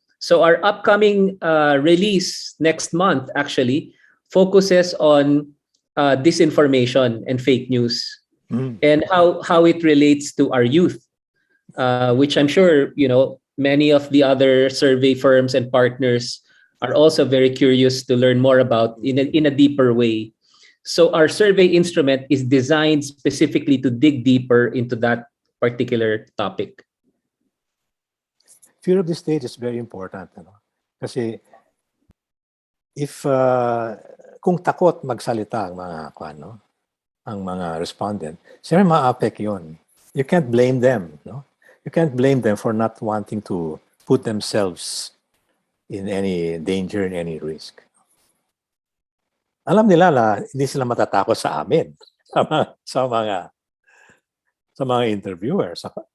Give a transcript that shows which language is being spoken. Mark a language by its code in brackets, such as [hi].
[en] So our upcoming release next month actually focuses on disinformation and fake news and how it relates to our youth, which I'm sure, many of the other survey firms and partners are also very curious to learn more about in a deeper way. So our survey instrument is designed specifically to dig deeper into that particular topic. Fear of the state is very important. [tl] Kasi if kung takot magsalita ang mga respondent, siyempre ma-affect yun. [en] You can't blame them. You can't blame them for not wanting to put themselves in any danger, in any risk. [tl] Alam nila na hindi sila matatakot sa amin, sa mga interviewers.